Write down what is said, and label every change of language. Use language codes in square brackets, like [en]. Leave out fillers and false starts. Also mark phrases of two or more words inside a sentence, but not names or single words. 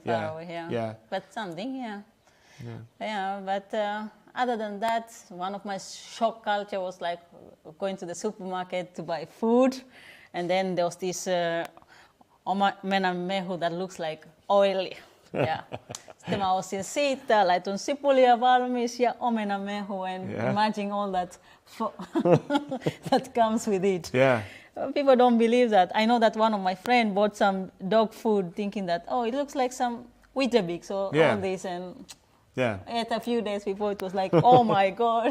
[en] Yeah. But something, yeah. Yeah, but other than that, one of my shock culture was like going to the supermarket to buy food, and then there was this [fi] omena mehu [en] that looks like oily. Yeah. [fi] Sitten mä ostin siitä, laitoin sipulia valmis ja omena mehu, [en] and imagine all that that comes with it. Yeah. People don't believe that. I know that one of my friends bought some dog food thinking that, it looks like some Weetabix or all this, and ate a few days before it was like, oh my God.